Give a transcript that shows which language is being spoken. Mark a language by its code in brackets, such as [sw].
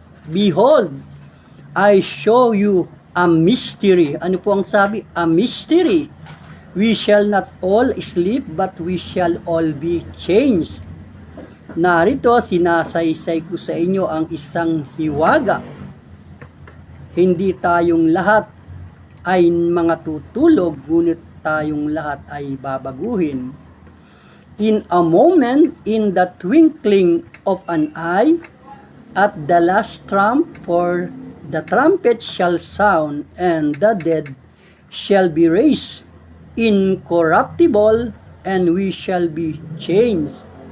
[en] Behold, I show you a mystery. [tl] Ano po ang sabi? [en] A mystery. We shall not all sleep, but we shall all be changed. [tl] Narito, sinasaysay ko sa inyo ang isang hiwaga. Hindi tayong lahat ay mga tutulog, ngunit tayong lahat ay babaguhin. [en] In a moment, in the twinkling of an eye, at the last trump, for the trumpet shall sound, and the dead shall be raised incorruptible, and we shall be changed.